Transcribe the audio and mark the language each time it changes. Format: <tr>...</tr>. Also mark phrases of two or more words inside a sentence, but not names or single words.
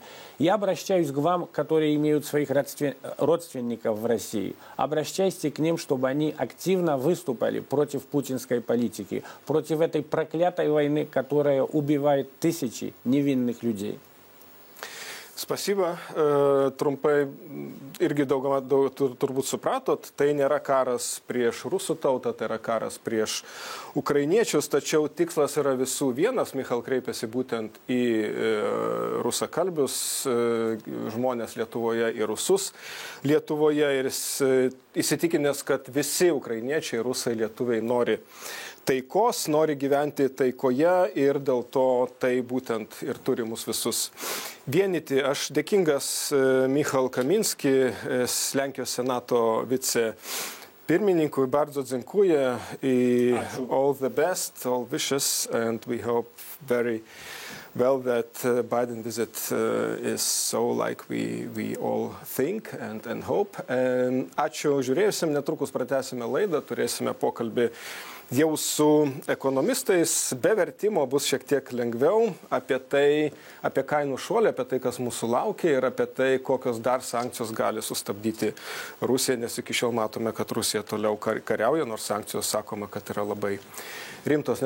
<ru>Я обращаюсь к вам, которые имеют своих родственников в России. Обращайтесь к ним, чтобы они активно выступали против путинской политики, против этой prokleтой войны, которая убивает тысячи невинных людей. Spasiba,</ru> <lt>trumpai irgi daugama turbūt supratot, tai nėra karas prieš rusų tautą, tai yra karas prieš ukrainiečius, tačiau tikslas yra visų vienas. Michal kreipiasi būtent į rusakalbius žmonės Lietuvoje, į rusus Lietuvoje, ir įsitikinęs, kad visi ukrainiečiai, rusai, lietuviai nori taikos, nori gyventi taikoje, ir dėl to tai būtent ir turi mus visus vienyti. Aš dėkingas Michal Kaminski, Lenkijos senato vicepirmininkui,</lt> <pl>bardzo dziękuję.</pl> <en>All the best, all wishes, and we hope very well that Biden visit is so like we all think and hope.</en> <lt>Ačiū žiūrėjusim, netrukus pratęsime laidą, turėsime pokalbį jau su ekonomistais, be vertimo bus šiek tiek lengviau, apie tai, apie kainų šuolį, apie tai, kas mūsų laukia, ir apie tai, kokios dar sankcijos gali sustabdyti Rusiją, nes iki šiol matome, kad Rusija toliau kariauja, nors sankcijos sakoma, kad yra labai rimtos.</lt>